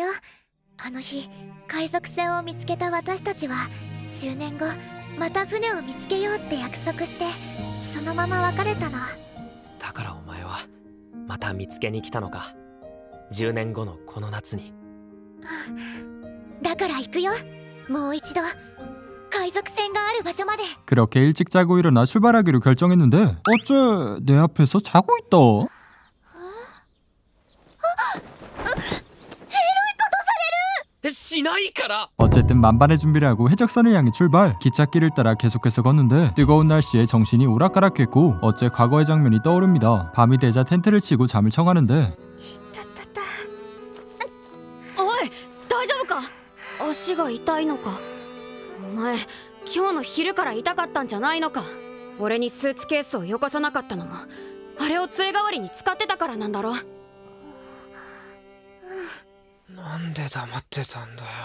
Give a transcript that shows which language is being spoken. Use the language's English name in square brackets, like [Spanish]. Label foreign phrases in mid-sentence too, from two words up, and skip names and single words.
[Japanese] あの日海賊船を見つけた私たちは10年後また船を見つけようって約束して、そのまま別れたの。だからお前はまた見つけに来たのか。10年後のこの夏に。だから行くよ。もう一度海賊船がある場所まで。 [Korean] 그렇게 일찍 자고 일어나 출발하기로 결정했는데 어째 내 앞에서 자고 있다. 어쨌든 만반의 준비를 하고 해적선을 향해 출발. 기찻길을 따라 계속해서 걷는데 뜨거운 날씨에 정신이 오락가락했고 어째 과거의 장면이 떠오릅니다. 밤이 되자 텐트를 치고 잠을 청하는데 [Japanese] おい、大丈夫か？足が痛いのか？お前今日の昼から痛かったんじゃないのか？俺にスーツケースをよこさなかったのもあれを杖代わりに使ってたからなんだろ。なんで黙ってたんだよ。